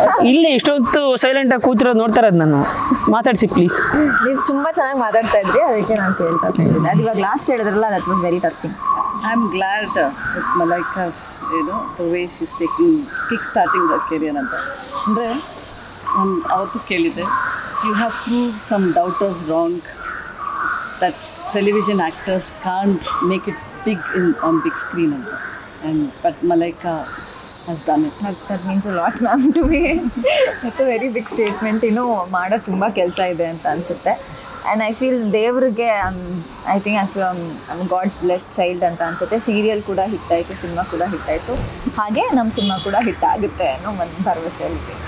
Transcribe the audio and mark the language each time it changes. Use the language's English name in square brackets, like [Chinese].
[Kannada] ಇಲ್ಲೇ ಇಷ್ಟೊತ್ತು ಸೈಲೆಂಟಾಗಿ ಕೂತಿರೋದು ನೋಡ್ತಾ ಇರೋದು ನಾನು. ಮಾತಾಡಿಸಿ ಪ್ಲೀಸ್. ನೀವು ತುಂಬ ಚೆನ್ನಾಗಿ ಮಾತಾಡ್ತಾ ಇದ್ರಿ, ಅದಕ್ಕೆ ನಾನು ಕೇಳ್ತಾ ಇದ್ದೀನಿ. ಅದು ಇವಾಗ ಲಾಸ್ಟ್ ಹೇಳಿದ್ರಲ್ಲ, [English] That was very touching. I'm glad with Malaika's, the way she's kick-starting her career [Kannada] ಅಂತ. [English] ಅಂದರೆ ನಾನು ಅವತ್ತು ಕೇಳಿದೆ, you have proved some doubters wrong, that television actors can't make it big on big screen ಅಂತ. But Malaika has done it. That means a lot, ma'am, to me. It's a very big statement. [Kannada] ಮಾಡೋ ತುಂಬ ಕೆಲಸ ಇದೆ ಅಂತ ಅನಿಸುತ್ತೆ. And I feel ದೇವ್ರಿಗೆ I think I God's blessed child ಅಂತ ಅನಿಸುತ್ತೆ. ಸೀರಿಯಲ್ ಕೂಡ ಹಿಟ್ ಆಯಿತು, ಸಿನಿಮಾ ಕೂಡ ಹಿಟ್ ಆಯಿತು, ಹಾಗೆ ನಮ್ಮ ಸಿನಿಮಾ ಕೂಡ ಹಿಟ್ ಆಗುತ್ತೆ ಅನ್ನೋ ಒಂದು ಭರವಸೆಯಲ್ಲಿ.